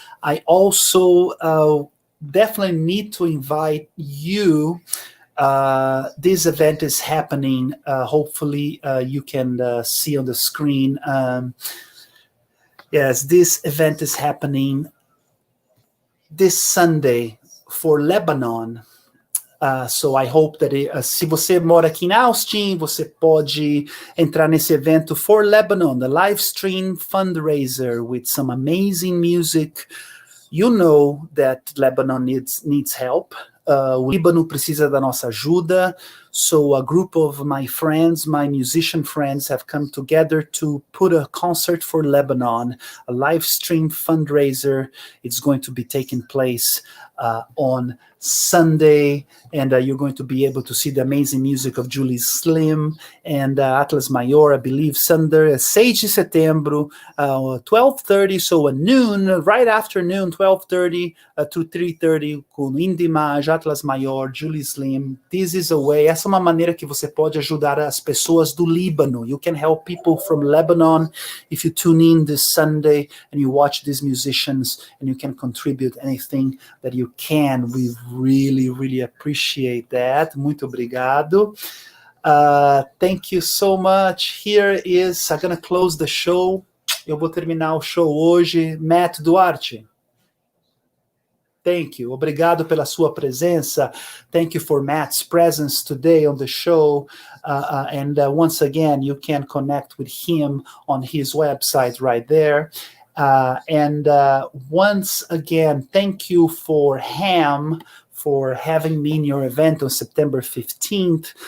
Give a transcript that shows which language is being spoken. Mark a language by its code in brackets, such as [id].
[en] I also definitely need to invite you. This event is happening. Hopefully, you can see on the screen. Yes, this event is happening this Sunday for Lebanon. So I hope that [pt] se você mora aqui em Austin, você pode entrar nesse evento [en] for Lebanon, the live stream fundraiser with some amazing music. You know that Lebanon needs help. [pt] O Líbano precisa da nossa ajuda. [en] So a group of my friends, my musician friends, have come together to put a concert for Lebanon, a live stream fundraiser. It's going to be taking place on Sunday, and you're going to be able to see the amazing music of Julie Slim and Atlas Maior, I believe, Sunday, [pt] 6 de setembro, [en] 12:30, so at noon, right after noon, 12:30 to 3:30, com Indimaj, Atlas Maior, Julie Slim. This is a way, [pt] essa é uma maneira que você pode ajudar as pessoas do Líbano. [en] You can help people from Lebanon if you tune in this Sunday and you watch these musicians, and you can contribute anything that you can. We really appreciate that. [pt] Muito obrigado. [en] Thank you so much. Here is, I'm going to close the show. [pt] Eu vou terminar o show hoje. Matt Duarte. [en] Thank you. [pt] Obrigado pela sua presença. [en] Thank you for Matt's presence today on the show. And once again, you can connect with him on his website right there. And once again, thank you for Ham for having me in your event on September 15th.